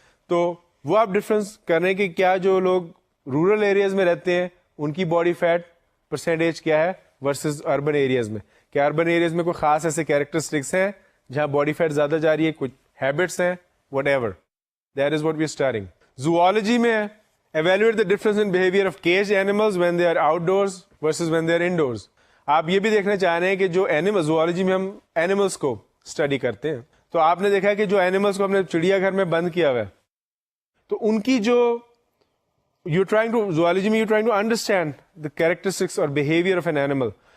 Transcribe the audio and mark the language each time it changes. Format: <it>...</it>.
<ur>تو وہ آپ ڈفرنس کریں کہ کیا جو لوگ رورل ایریاز میں رہتے ہیں ان کی باڈی فیٹ پرسنٹیج کیا ہے ورسز اربن ایریاز میں. کیا اربن ایریاز میں کوئی خاص ایسے کیریکٹرسٹکس ہیں جہاں باڈی فیٹ زیادہ جا رہی ہے, کچھ ہیبٹس ہیں,</ur> <en>Whatever. That is what we are studying. Zoology میں evaluate the difference in behaviour of cage animals when they are outdoors versus when they are indoors.</en> <ur>آپ یہ بھی دیکھنا چاہ رہے ہیں کہ جو اینیمل, زوالوجی میں ہم اینیملس کو اسٹڈی کرتے ہیں, تو آپ نے دیکھا کہ جو اینیملس کو ہم نے چڑیا گھر میں بند کیا ہوا ہے, تو ان کی جو زوالوجی میں</ur> <en>You trying to understand the characteristics اور behaviour of an animal.</en>